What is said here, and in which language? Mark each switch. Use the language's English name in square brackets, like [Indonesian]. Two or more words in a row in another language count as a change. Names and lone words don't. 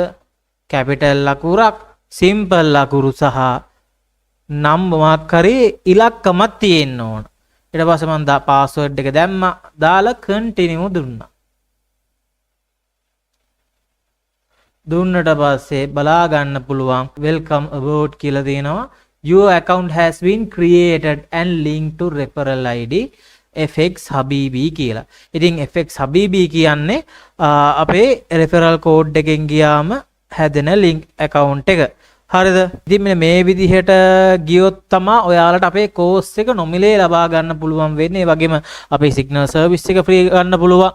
[Sinhala] කැපිටල් අකුරක්, සිම්පල් අකුරු සහ නම් මොකක් හරි ඉලක්කමක් තියෙන්න ඕන. ඊට පස්සේ මම පාස්වර්ඩ් එක දැම්මා. දාලා කන්ටිනියු දුන්නා. දුන්නට පස්සේ බලා ගන්න පුළුවන් [English] welcome aboard [Sinhala] කියලා තියෙනවා. [English] Your account has been created and linked to referral ID FX Habibi කියලා. [Sinhala] ඉතින් FX Habibi කියන්නේ අපේ [English] referral code [Sinhala] එකෙන් ගියාම හැදෙන [English] link account [Sinhala] එක. හරිද? ඉතින් මේ විදිහට ගියොත් තමයි ඔයාලට අපේ කෝස් එක නොමිලේ ලබා ගන්න පුළුවන් වෙන්නේ. ඒ වගේම අපේ [English] signal service [Sinhala] එක ෆ්‍රී ගන්න පුළුවන්.